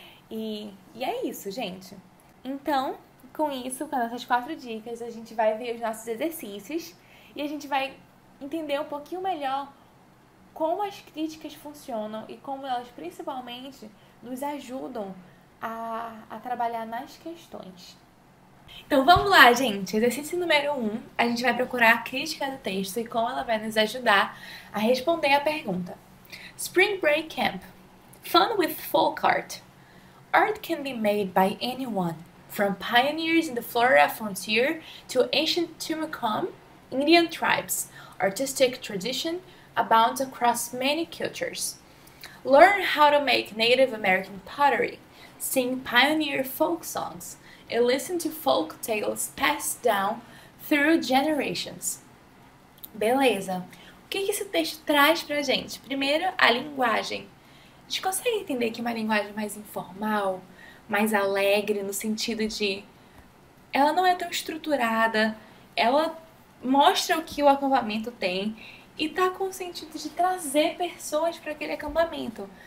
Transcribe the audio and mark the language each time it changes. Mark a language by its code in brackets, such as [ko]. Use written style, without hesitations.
[pt] E é isso, gente. Então, com isso, com essas 4 dicas, a gente vai ver os nossos exercícios e a gente vai entender um pouquinho melhor como as críticas funcionam e como elas principalmente nos ajudam a trabalhar nas questões. Então vamos lá, gente. Exercício número 1, a gente vai procurar a crítica do texto e como ela vai nos ajudar a responder a pergunta. [en] Spring Break Camp. Fun with folk art. Art can be made by anyone, from pioneers in the Florida frontier to ancient Tumakom Indian tribes. Artistic tradition abounds across many cultures. Learn how to make Native American pottery, sing pioneer folk songs, and listen to folk tales passed down through generations. [pt] Beleza. O que esse texto traz pra gente? Primeiro, a linguagem. A gente consegue entender que é uma linguagem mais informal, mais alegre, no sentido de ela não é tão estruturada, ela mostra o que o acampamento tem e tá com o sentido de trazer pessoas para aquele acampamento.